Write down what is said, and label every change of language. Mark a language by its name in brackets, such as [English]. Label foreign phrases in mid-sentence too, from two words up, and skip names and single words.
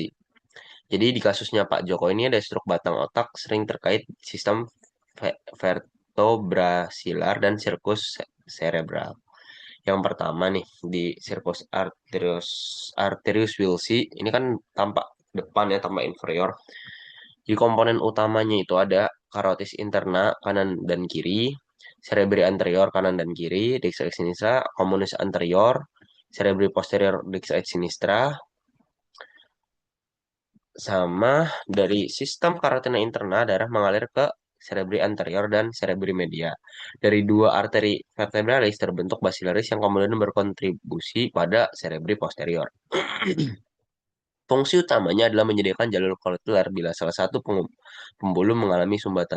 [Indonesian] Jadi di kasusnya Pak Joko ini ada stroke batang otak sering terkait sistem vertebrasilar dan circus cerebral. Yang pertama nih di [Latin] Circulus Arterius Wilsi [Indonesian] ini kan tampak depan ya, tampak inferior. Di komponen utamanya itu ada [Latin] carotis interna [Indonesian] kanan dan kiri, [Latin] cerebri anterior [Indonesian] kanan dan kiri, [Latin] dextra et sinistra, communis anterior, cerebri posterior dextra et sinistra, [Indonesian] sama dari sistem karotina interna darah mengalir ke [Latin] cerebri anterior [Indonesian] dan [Latin] cerebri media. [Indonesian] Dari dua arteri vertebralis terbentuk basilaris yang kemudian berkontribusi pada [Latin] cerebri posterior. [Indonesian] Fungsi utamanya adalah menyediakan jalur kolektor bila salah satu pembuluh mengalami sumbatan.